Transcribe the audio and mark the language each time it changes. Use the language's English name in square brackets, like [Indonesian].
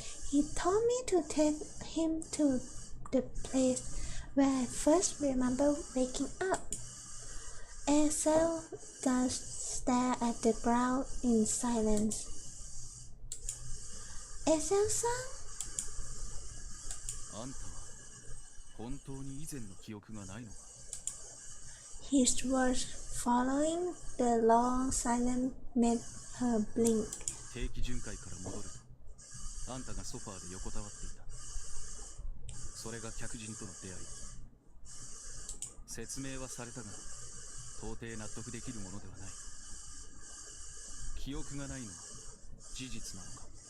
[English] He told me to take him to the place where I first remember waking up. Esel just stared at the ground in silence. Esel-san? [Japanese] あんたは本当に以前の記憶がないのか。 [English] His words following the long silence made her blink. [Japanese] 定期巡回から戻るとあんたがソファーで横たわっていた。それが客人との出会い。説明はされたが到底納得できるものではない。記憶がないのは事実なのか。